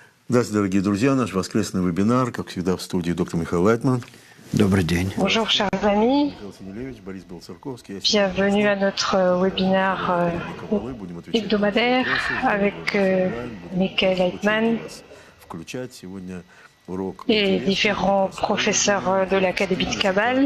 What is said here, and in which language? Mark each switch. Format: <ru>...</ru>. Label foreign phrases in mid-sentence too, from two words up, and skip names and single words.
<ru>Здравствуйте, дорогие друзья. Наш воскресный вебинар, как всегда, в студии доктор Михаил Лайтман. Добрый день.</ru> <fr>Bonjour chers amis, bienvenue à notre webinaire hebdomadaire avec Michael Leitman et différents professeurs de l'Académie de Kabbale.</fr>